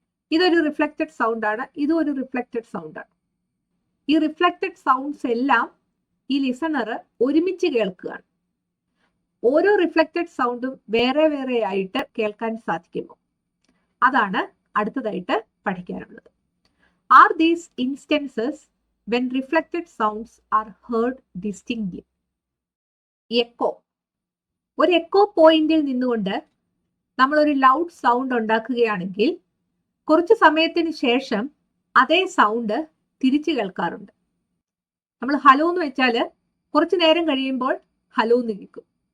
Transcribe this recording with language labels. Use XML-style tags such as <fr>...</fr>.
<ml>ഇതൊരു reflected sound ആണ്, ഇതും ഒരു റിഫ്ലക്റ്റഡ് സൗണ്ട് ആണ്. ഈ റിഫ്ലക്റ്റഡ് സൗണ്ട്സ് എല്ലാം ഈ ലിസണർ ഒരുമിച്ച് കേൾക്കുകയാണ്. ഓരോ റിഫ്ലക്റ്റഡ് സൗണ്ടും വേറെ വേറെ ആയിട്ട് കേൾക്കാൻ സാധിക്കുമോ? അതാണ് അടുത്തതായിട്ട് പഠിക്കാനുള്ളത്.</ml> <en>Are these instances when reflected sounds are heard distinctly?</en> <ml>Echo. ഒരു എക്കോ പോയിന്റിൽ നിന്നുകൊണ്ട് നമ്മൾ ഒരു ലൗഡ് സൗണ്ട് ഉണ്ടാക്കുകയാണെങ്കിൽ കുറച്ച് സമയത്തിന് ശേഷം അതേ സൗണ്ട് തിരിച്ചു കേൾക്കാറുണ്ട്. നമ്മൾ ഹലോ എന്ന് വെച്ചാൽ കുറച്ചു നേരം കഴിയുമ്പോൾ ഹലോ എന്ന് കേൾക്കും.</ml>